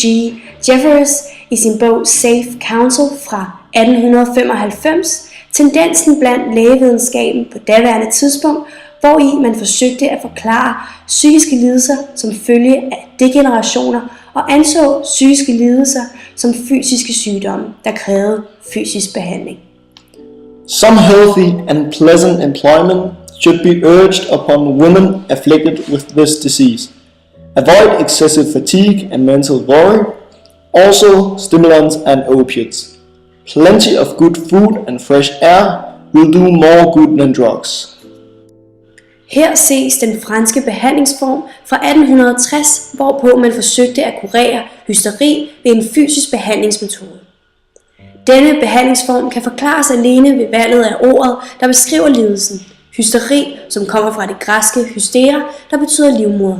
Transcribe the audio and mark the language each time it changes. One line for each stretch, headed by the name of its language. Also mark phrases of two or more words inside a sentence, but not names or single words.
Danish: Jeffers i sin bog Safe Counsel fra 1895 tendensen blandt lægevidenskaben på daværende tidspunkt, hvori man forsøgte at forklare psykiske lidelser som følge af degenerationer og anså psykiske lidelser som fysiske sygdomme, der krævede fysisk behandling.
English: Some healthy and pleasant employment should be urged upon women afflicted with this disease. Avoid excessive fatigue and mental worry, also stimulants and opiates. Plenty of good food and fresh air will do more good than drugs.
Danish: Her ses den franske behandlingsform fra 1860, hvorpå man forsøgte at kurere hysteri ved en fysisk behandlingsmetode. Denne behandlingsform kan forklares alene ved valget af ordet, der beskriver lidelsen. Hysteri, som kommer fra det græske hystera, der betyder livmoder.